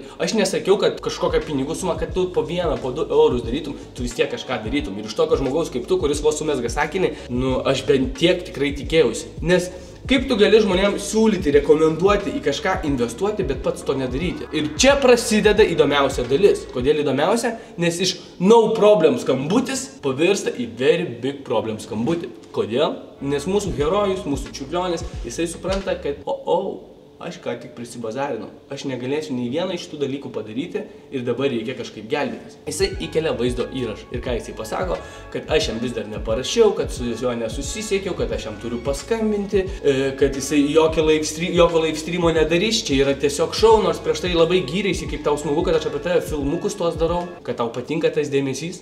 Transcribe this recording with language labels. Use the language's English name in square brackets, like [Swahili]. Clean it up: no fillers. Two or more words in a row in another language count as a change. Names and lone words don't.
[Lithuanian] Aš nesakiau, kad kažkokią pinigų sumą, kad tu po 1, po 2 eurus darytum, tu vis tiek kažką darytum. Ir iš tokio žmogaus kaip tu, kuris vos sumesga sakinį, aš bent tiek tikrai tikėjausi. Nes kaip tu gali žmonėms siūlyti, rekomenduoti į kažką investuoti, bet pats to nedaryti? Ir čia prasideda įdomiausia dalis. Kodėl įdomiausia? Nes iš [English] no problem [Lithuanian] skambutis pavirsta į [English] very big problem [Lithuanian] skambutį. Kodėl? Nes mūsų herojus, mūsų čiurlionis, jisai supranta, kad aš ką tik prisibazarinau. Aš negalėsiu nei vieną iš tų dalykų padaryti ir dabar reikia kažkaip gelbėtis. Jisai įkelia vaizdo įrašą. Ir ką jisai pasako, kad aš jam vis dar neparašiau, kad su juo nesusisiekiau, kad aš jam turiu paskambinti, kad jisai jokio [English] live streamo [Lithuanian] nedarys, čia yra tiesiog šou, nors prieš tai labai gyreisi, kaip tau smagu, kad aš apie tave filmukus tuos darau, kad tau patinka tas dėmesys.